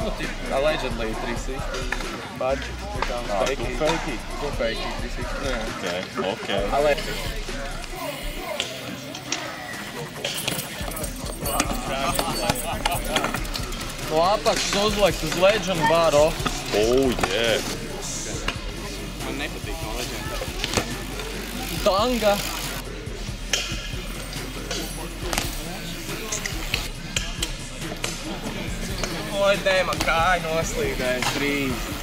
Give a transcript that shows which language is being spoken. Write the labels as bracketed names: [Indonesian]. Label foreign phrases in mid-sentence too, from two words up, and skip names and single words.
[English] Allegedly 360 budget. Fakey. 360. Okay. [Latvian] No apakšas uzliks uz Legend bar off. [English] Oh, yeah. [Latvian] Man nepatīk no Legend. Tanga. Oi, dēļ, man kāja noslīdēja. 3-1.